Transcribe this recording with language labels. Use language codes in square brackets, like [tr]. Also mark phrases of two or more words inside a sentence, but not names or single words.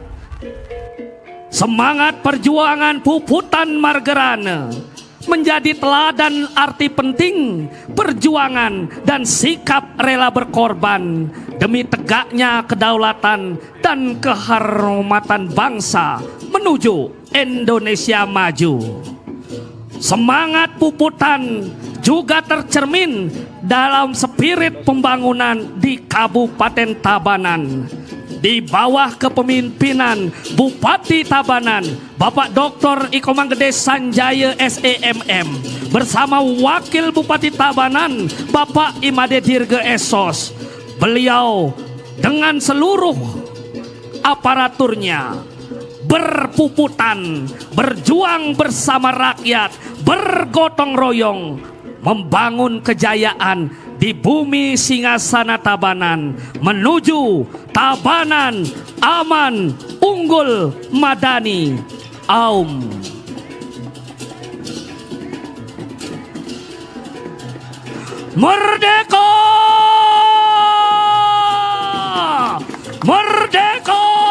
[id] Semangat perjuangan puputan Margerane menjadi teladan arti penting perjuangan dan sikap rela berkorban demi tegaknya kedaulatan dan kehormatan bangsa menuju Indonesia maju. Semangat puputan juga tercermin dalam spirit pembangunan di Kabupaten Tabanan di bawah kepemimpinan Bupati Tabanan Bapak Dr. Iko Manggede Sanjaya SEMM bersama Wakil Bupati Tabanan Bapak Imade Dirge Esos. Beliau dengan seluruh aparaturnya berpuputan, berjuang bersama rakyat, bergotong royong membangun kejayaan di bumi Singgasana Tabanan menuju Tabanan aman, Unggul Madani Aum. Merdeka! Merdeka!